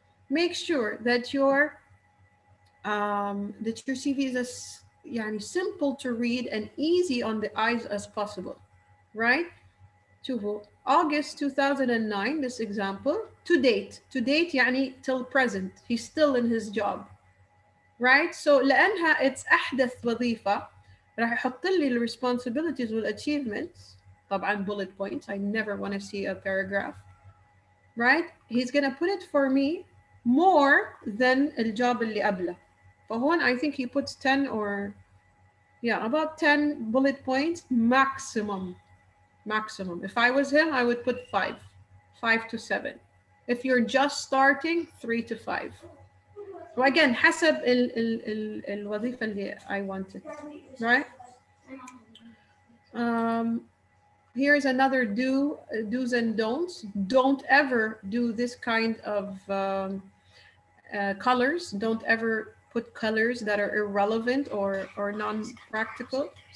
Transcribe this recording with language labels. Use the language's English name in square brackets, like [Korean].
[English] Make sure that your CV is as simple to read and easy on the eyes as possible, right? August 2009, this example, to date [Arabic] يعني [English] till present, he's still in his job, right? [Arabic] So لأنها [English] it's [Arabic] أحدث وظيفة راح يحط لي [English] the responsibilities [Arabic] والachievements, طبعا bullet points. [English] I never want to see a paragraph, right? He's gonna put it for me more than [Arabic] الjob اللي قبله. فهون [English] I think he puts 10 or Yeah, about 10 bullet points maximum. Maximum. If I was him, I would put 5 to 7. If you're just starting, 3 to 5. [Arabic] وأجين حسب الوظيفة اللي [English] I wanted, right? Here's another do's and don'ts. Don't ever do this kind of colors. Don't ever put colors that are irrelevant or non-practical.